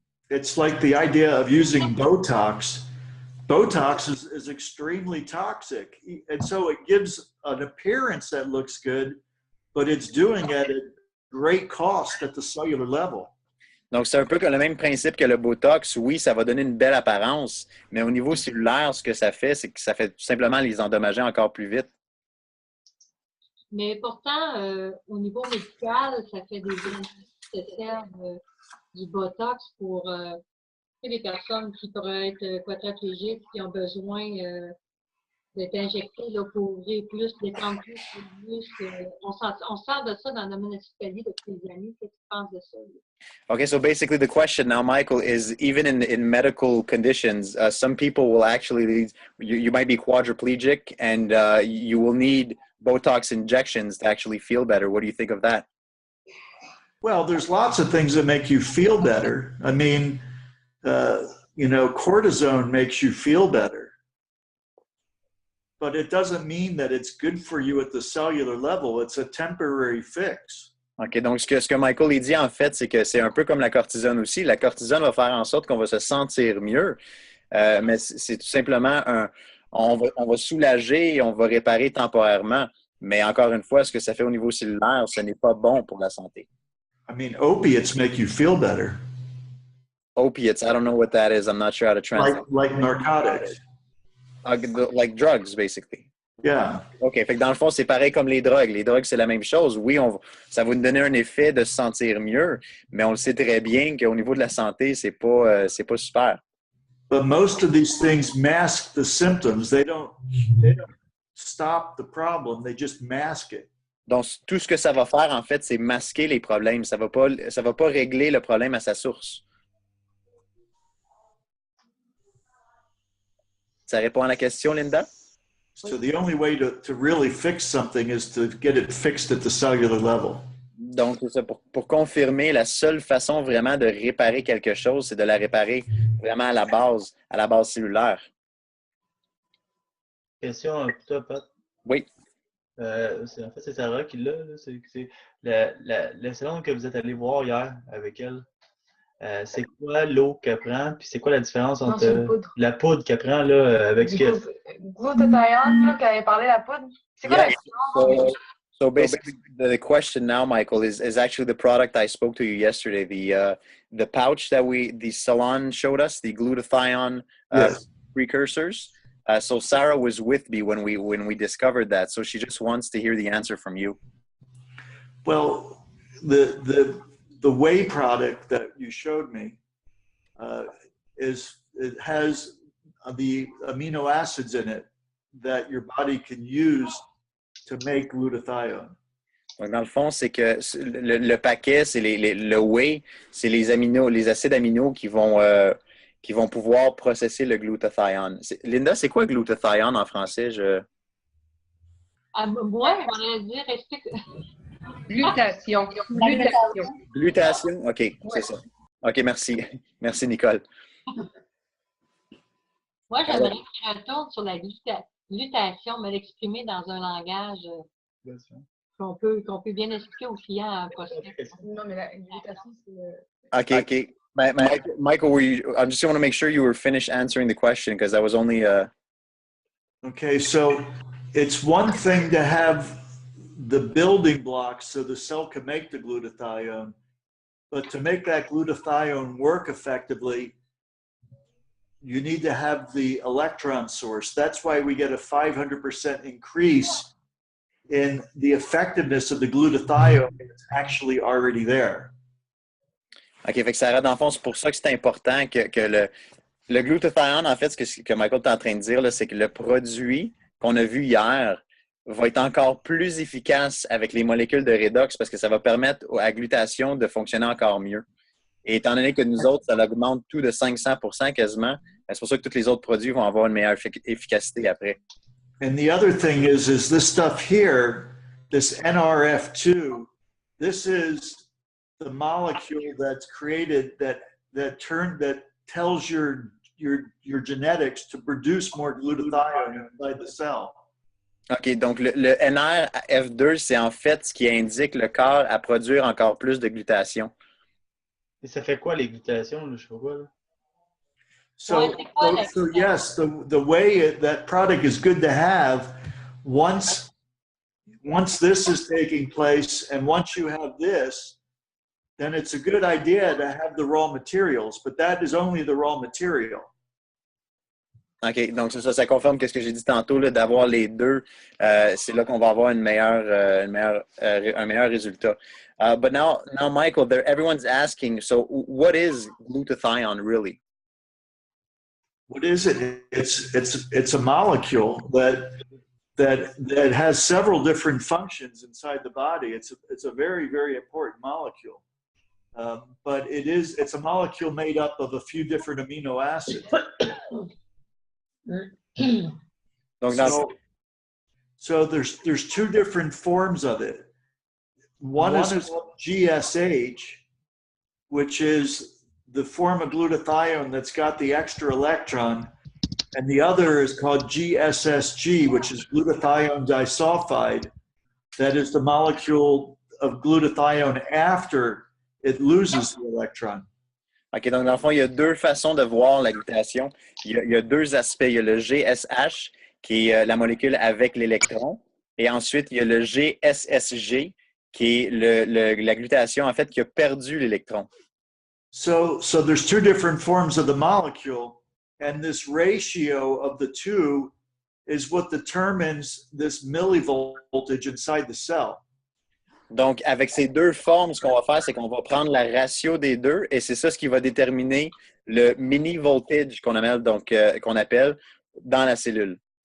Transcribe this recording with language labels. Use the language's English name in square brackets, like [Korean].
[English] It's like the idea of using Botox. Botox is extremely toxic. And so it gives an appearance that looks good, but it's doing it at great cost at the cellular level. [French] Donc, c'est un peu comme le même principe que le Botox. Oui, ça va donner une belle apparence, mais au niveau cellulaire, ce que ça fait, c'est que ça fait tout simplement les endommager encore plus vite. Mais pourtant, au niveau médical, ça fait des années qui se servent du Botox pour les personnes qui pourraient être quadriplégiques, qui ont besoin d'être injectées là, pour ouvrir plus, détendre plus les muscles. On sort de ça dans le domaine hospitalier depuis des années. Qu'est-ce que tu penses de ça? [English] Okay, so basically the question now, Michael, is even in medical conditions, some people will actually, you might be quadriplegic and you will need Botox injections to actually feel better. What do you think of that? Well, there's lots of things that make you feel better. I mean, cortisone makes you feel better. But it doesn't mean that it's good for you at the cellular level. It's a temporary fix. [French] OK, donc ce que Michael il dit en fait, c'est que c'est un peu comme la cortisone aussi. La cortisone va faire en sorte qu'on va se sentir mieux, mais c'est tout simplement on va soulager et on va réparer temporairement. Mais encore une fois, ce que ça fait au niveau cellulaire, ce n'est pas bon pour la santé. [English] I mean, opiates make you feel better. Opiates, I don't know what that is. I'm not sure how to translate. Like narcotics. Like drugs, basically. Yeah. OK. [French] Fait que dans le fond, c'est pareil comme les drogues. Les drogues, c'est la même chose. Oui, ça va nous donner un effet de se sentir mieux, mais on le sait très bien qu'au niveau de la santé, c'est pas super. [English] But most of these things mask the symptoms. They don't stop the problem. They just mask it. [French] Donc, tout ce que ça va faire, en fait, c'est masquer les problèmes. Ça va pas régler le problème à sa source. Ça répond à la question, Linda? [English] So the only way to really fix something is to get it fixed at the cellular level. [French] Donc, c'est ça. Pour confirmer, la seule façon vraiment de réparer quelque chose, c'est de la réparer vraiment à la base cellulaire. Question pour toi, Pat. Oui. En fait, c'est Sarah qui l'a. C'est la salon que vous êtes allé voir hier avec elle. C'est quoi l'eau qu'elle prend? Puis c'est quoi la différence entre la poudre qu'elle prend là, avec ce que... Glutathione, quand elle parlait de la poudre. C'est quoi la différence? [English] So basically, the question now, Michael, is actually the product I spoke to you yesterday. The pouch that the salon showed us, the glutathione Yes. precursors. So Sarah was with me when we discovered that. So she just wants to hear the answer from you. Well, the whey product that you showed me it has the amino acids in it that your body can use to make glutathione. [French] Donc, dans le fond, c'est que le paquet, c'est le whey, c'est les acides aminaux qui vont pouvoir processer le glutathione. Linda, c'est quoi glutathione en français? Moi, j'aurais dire explique. Glutation. Glutation? OK, c'est ça. OK, merci. Merci, Nicole. Moi, j'aimerais faire un tour sur la glutation, me l'exprimer dans un langage qu'on peut bien expliquer aux clients en prospect. Non, mais la glutation, c'est... OK. [English] Michael, I just want to make sure you were finished answering the question because that was only... Okay, so it's one thing to have the building blocks so the cell can make the glutathione, but to make that glutathione work effectively, you need to have the electron source. That's why we get a 500% increase in the effectiveness of the glutathione that's actually already there. [French] OK, fait que Sarah, dans le fond, c'est pour ça que c'est important que le glutathione, en fait, ce que Michael est en train de dire, là, c'est que le produit qu'on a vu hier va être encore plus efficace avec les molécules de redox parce que ça va permettre à la glutation de fonctionner encore mieux. Et étant donné que nous autres, ça augmente tout de 500% quasiment, c'est pour ça que tous les autres produits vont avoir une meilleure efficacité après. [English] And the other thing is this stuff here, this NRF2, this is the molecule that's created that tells your genetics to produce more glutathione inside the cell. [French] OK, donc le NRF2, c'est en fait ce qui indique le corps à produire encore plus de glutation. Et ça fait quoi les glutations? Là, je sais pas quoi. Là. [English] So yes, the way that product is good to have once this is taking place and once you have this, then it's a good idea to have the raw materials, but that is only the raw material. [French] OK, donc ça confirme ce que j'ai dit tantôt, là, d'avoir les deux. C'est là qu'on va avoir un meilleur résultat. [English] But now, Michael, everyone's asking, so what is glutathione really? What is it? It's a molecule that has several different functions inside the body. It's a very, very important molecule. But it's a molecule made up of a few different amino acids. So there's two different forms of it. One is called GSH, which is the form of glutathione that's got the extra electron, and the other is called GSSG, which is glutathione disulfide. That is the molecule of glutathione after it loses the electron. [French] OK, donc dans le fond, il y a deux façons de voir la glutation. Il y a deux aspects. Il y a le GSH qui est la molécule avec l'électron. Et ensuite, il y a le GSSG, qui est la glutation, en fait, qui a perdu l'électron. [English] So there's two different forms of the molecule, and this ratio of the two is what determines this millivoltage inside the cell. [French] Donc, avec ces deux formes, ce qu'on va faire, c'est qu'on va prendre la ratio des deux, et c'est ça ce qui va déterminer le mini-voltage qu'on appelle dans la cellule.